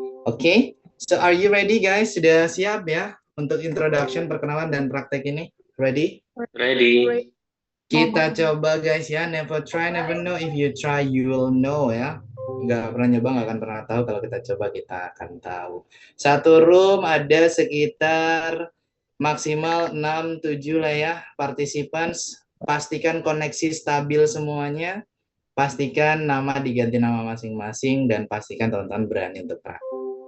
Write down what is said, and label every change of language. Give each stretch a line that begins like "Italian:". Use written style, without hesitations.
English: Oke, so are you ready guys?
Indonesian: Sudah siap ya untuk introduction, perkenalan, dan praktek ini?
English: Ready? Ready.
Indonesian: Kita coba guys ya,
English: never try, never know. If you try, you will know ya.
Indonesian: Nggak pernah nyoba, nggak akan pernah tahu. Kalau kita coba, kita akan tahu. 1 room ada sekitar maksimal 6-7 lah ya participants. Pastikan koneksi stabil semuanya. pastikan nama diganti nama masing-masing dan pastikan teman-teman berani untuk praktek.